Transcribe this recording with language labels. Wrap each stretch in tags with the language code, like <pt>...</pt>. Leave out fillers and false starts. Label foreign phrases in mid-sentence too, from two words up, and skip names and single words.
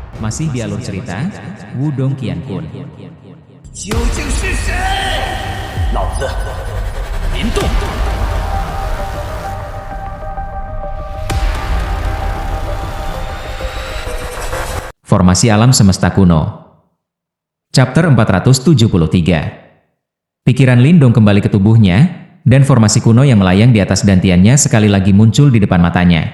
<id>Masih di alur cerita, Wudong Qiankun.</id> <zh>究竟是谁？老子林动。</zh> <id>Formasi alam semesta kuno. Chapter 473. Pikiran Lindong kembali ke tubuhnya, dan formasi kuno yang melayang di atas dantiannya sekali lagi muncul di depan matanya.</id>